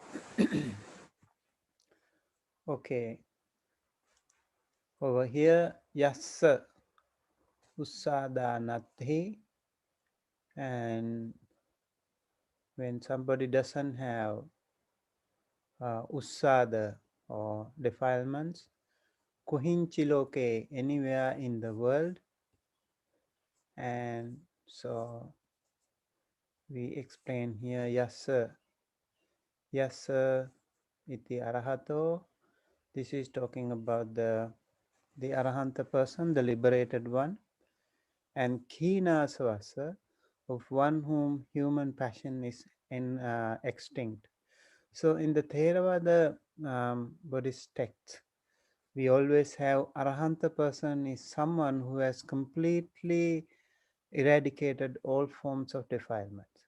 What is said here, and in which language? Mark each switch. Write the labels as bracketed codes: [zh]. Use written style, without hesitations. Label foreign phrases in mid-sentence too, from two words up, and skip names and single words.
[en] Okay, over here, [pi] yassa usadanati, [en] and when somebody doesn't have usada or defilements, kuhinchiloke, anywhere in the world, and so we explain here [pi] yassa iti arahato. [en] This is talking about the arahanta person, the liberated one, and khinasvasa, of one whom human passion is extinct. So in the Theravada Buddhist texts, we always have arahanta person is someone who has completely eradicated all forms of defilements.